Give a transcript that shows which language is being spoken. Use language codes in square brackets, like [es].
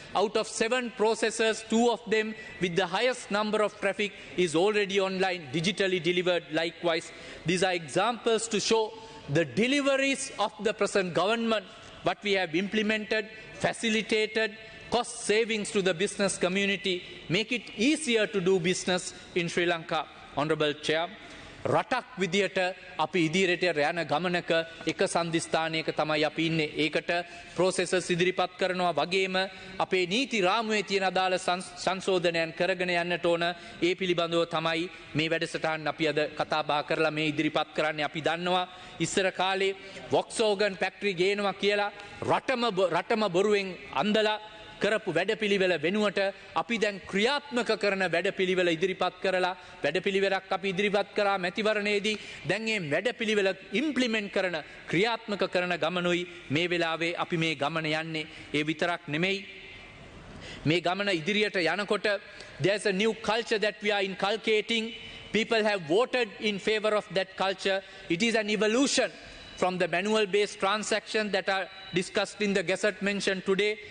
[en] Out of 7 processors, 2 of them with the highest number of traffic is already online, digitally delivered likewise. These are examples to show the deliveries of the present government, what we have implemented, facilitated, cost savings to the business community, make it easier to do business in Sri Lanka. Honorable Chair, [si] රටක් විදියට අපි ඉදිරියට යන ගමනක එක සන්ධිස්ථානයක තමයි අපි ඉන්නේ. ඒකට ප්‍රොසෙසර්ස් ඉදිරිපත් කරනවා වගේම අපේ නීති රාමුවේ තියෙන අදාළ සංශෝධනයන් කරගෙන යන්නට ඕන. ඒ පිළිබඳව තමයි මේ වැඩසටහන අපි අද කතා බහ කරලා මේ ඉදිරිපත් කරන්නේ. අපි දන්නවා ඉස්සර කාලේ වොක්සෝගන් ෆැක්ටරි ගේනවා කියලා රටම බොරුවෙන් අන්දලා කරපු වැඩපිළිවෙල වෙනුවට අපි දැන් ක්‍රියාත්මක කරන වැඩපිළිවෙල ඉදිරිපත් කරලා වැඩපිළිවෙලක් අපි ඉදිරිපත් කරා මැතිවරණයේදී දැන් මේ වැඩපිළිවෙල ඉම්ප්ලිමන්ට් කරන ක්‍රියාත්මක කරන ගමනුයි මේ වෙලාවේ අපි මේ ගමන යන්නේ. ඒ විතරක් නෙමෙයි මේ ගමන ඉදිරියට යනකොට [en] there's a new culture that we are inculcating. People have voted in favor of that culture. It is an evolution from the manual-based transactions that are discussed in the Gazette mentioned today.